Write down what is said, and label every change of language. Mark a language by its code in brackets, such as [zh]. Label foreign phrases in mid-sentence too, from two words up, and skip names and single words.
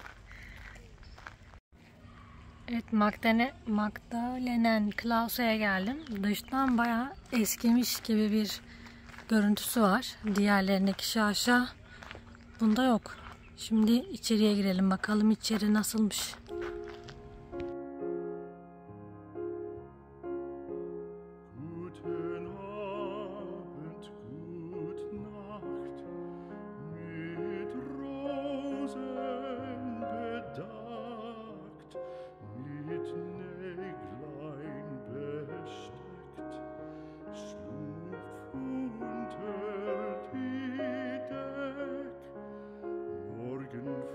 [tr] Evet, Magdalenen Klause'ya geldim. Dıştan bayağı eskimiş gibi bir görüntüsü var. Diğerlerindeki şaşa bunda yok. Şimdi içeriye girelim, bakalım içeri nasılmış. [de] Guten Abend, gut Nacht, mit Rosen bedeckt, mit Näglein besteckt, schlupf unter die Deck, morgen